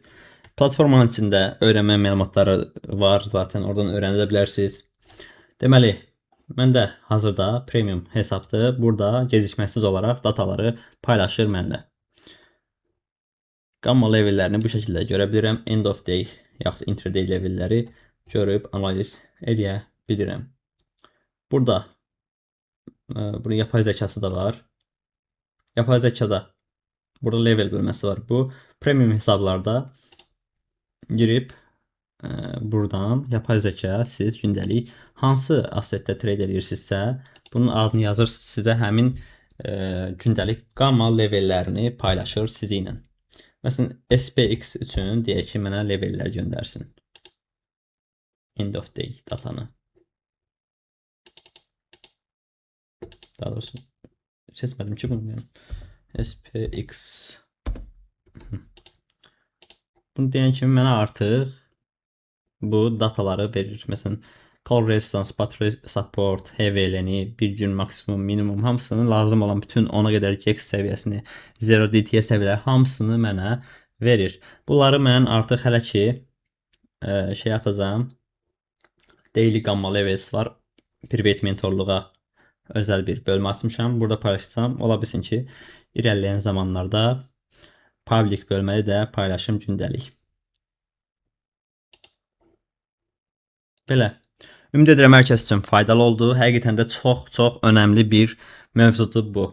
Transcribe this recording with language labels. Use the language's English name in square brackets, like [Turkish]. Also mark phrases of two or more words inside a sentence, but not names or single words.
[Azerbaijani] Platformanın içində öyrənmə məlumatları var, zaten oradan öyrənə bilərsiniz. Deməli, məndə hazırda premium hesabdır. Burada gecikməsiz olaraq dataları paylaşır mənlə. Gamma levellərini bu şəkildə görə bilirəm. [English] End of day [Azerbaijani] yaxud intraday levelləri görüb analiz edə bilirəm. Burada bunun yapay zəkası da var. Yapay zəkada burada level bölməsi var. Bu premium hesablarda girib buradan yapay zəka siz gündəlik hansı assetdə trade edirsinizsə, bunun adını yazırsınız, sizə həmin gündəlik gamma levellərini paylaşır sizinlə. Məsələn, SPX üçün deyək ki, mənə levellər göndərsin. [English] End of day datanı. [Azerbaijani] Daha doğrusu seçmədim ki bunu. SPX. Bunu deyən kimi mənə artıq bu dataları verir. Məsələn, [English] call resistance, battery support, [Azerbaijani] HVL-ni, bir gün maksimum, minimum hamısını lazım olan bütün 10-a qədər GX səviyyəsini, 0 DTS səviyyələri hamısını mənə verir. Bunları mən artıq hələ ki şey atacağım. [English] Daily gamma levels var. [Azerbaijani] Private mentorluğa özel bir bölmə açmışam. Burada paylaşacağım. Ola bilsin ki, irəliləyən zamanlarda public bölməyi də paylaşım gündəlik. Belə. Ümid edirəm hər kəs üçün faydalı oldu. Həqiqətən də çox önəmli bir mövzudur bu.